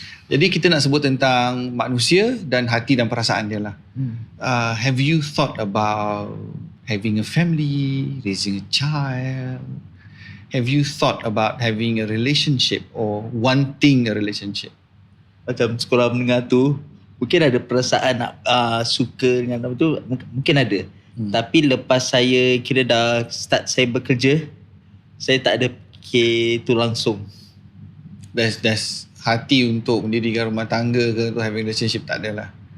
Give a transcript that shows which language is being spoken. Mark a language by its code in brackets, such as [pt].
[ms] Jadi kita nak sebut tentang manusia dan hati dan perasaan dia lah. [en] Have you thought about having a family, raising a child? Have you thought about having a relationship or wanting a relationship? [ms] Macam sekolah menengah tu, mungkin ada perasaan nak suka dengan apa tu, mungkin ada. Tapi lepas saya kira dah start saya bekerja, saya tak ada fikir tu langsung. That's hati untuk mendirikan rumah tangga ke, untuk [en] having relationship, [ms] tak ada lah.